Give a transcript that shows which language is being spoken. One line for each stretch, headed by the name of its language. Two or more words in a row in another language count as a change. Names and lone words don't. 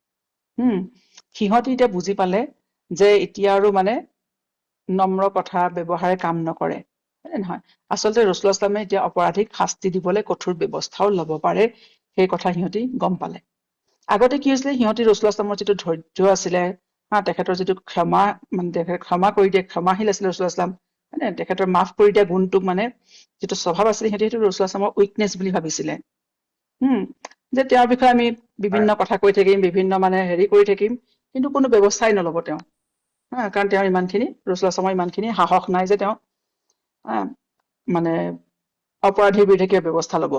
Assamese: সিহঁতি এতিয়া বুজি পালে যে এতিয়া আৰু মানে নম্ৰ কথা ব্যৱহাৰে কাম নকৰে, হয় নে নহয়? আচলতে ৰাসূলুল্লাহ
Arabic: صلى الله عليه وسلم
Assamese: এতিয়া অপৰাধীক শাস্তি দিবলৈ কঠোৰ ব্যৱস্থাও ল'ব পাৰে, সেই কথা সিহঁতি গম পালে। আগতে কি হৈছিলে, সিহঁতি ৰাসূলুল্লাহ
Arabic: صلى الله عليه وسلم
Assamese: যিটো ধৈৰ্য আছিলে, তেখেতৰ যিটো ক্ষমা, মানে তেখেতে ক্ষমা কৰি দিয়ে, ক্ষমাশীল আছিলে ৰাসূলুল্লাহ
Arabic: صلى الله عليه وسلم,
Assamese: তেখেতৰ মাফ কৰি দিয়া গুণটোক মানে যিটো স্বভাৱ আছিলে, সিহঁতি সেইটো ৰাসূলুল্লাহ
Arabic: صلى الله عليه وسلم
Assamese: উইকনেছ বুলি ভাবিছিলে। যে তেওঁৰ বিষয়ে আমি বিভিন্ন কথা কৈ থাকিম, বিভিন্ন মানে হেৰি কৰি থাকিম, কিন্তু কোনো ব্যৱস্থাই নল'ব তেওঁ। কাৰণ তেওঁৰ ইমানখিনি, ৰাসূলুল্লাহ
Arabic: صلى الله عليه وسلم
Assamese: ইমানখিনি সাহস নাই যে তেওঁ মানে অপৰাধীৰ বিৰুদ্ধে কিবা ব্যৱস্থা ল'ব।